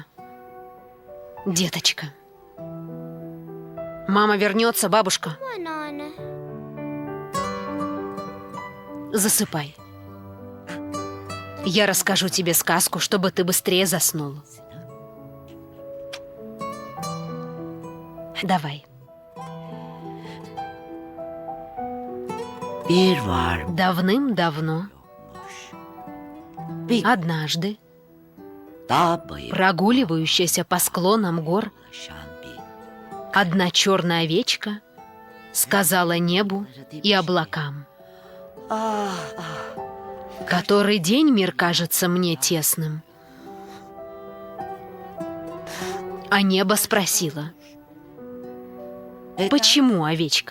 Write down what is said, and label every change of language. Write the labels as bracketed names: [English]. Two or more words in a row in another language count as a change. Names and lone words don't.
[Russian] Деточка. Мама вернется, бабушка. Засыпай. Я расскажу тебе сказку, чтобы ты быстрее заснул. Давай. [Turkish] Bir var [Russian] Давным-давно, однажды, [Turkish] dağ bayır [Russian] прогуливающаяся по склонам гор, [Turkish] yaşan bir [Russian] одна черная овечка сказала небу и облакам: ah «Который день мир кажется мне тесным». А небо спросило: «Почему, овечка?